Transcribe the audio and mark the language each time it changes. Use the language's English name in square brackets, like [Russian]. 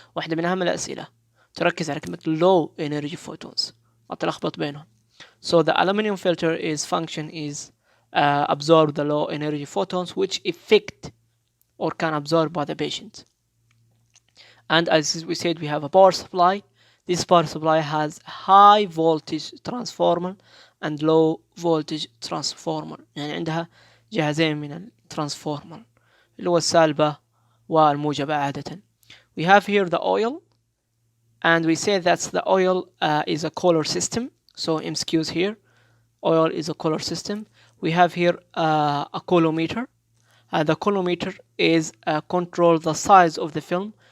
[Arabic] واحدة من أهم الأسئلة تركز على كلمة low energy photons، ما تلخبط بينهم. [English] So the aluminum filter function is absorb the low energy photons which affect or can absorb by the patient. And as we said, we have a power supply. This power supply has high voltage transformer and low voltage transformer. [Arabic] يعني عندها جهازين من الترانسفورمر اللي هو السالبة والموجبة عادة. [English] We have here the oil, and we say that the oil is a color system. So MCQs here, oil is a color system. We have here a colorimeter. The colorimeter is control the size of the film.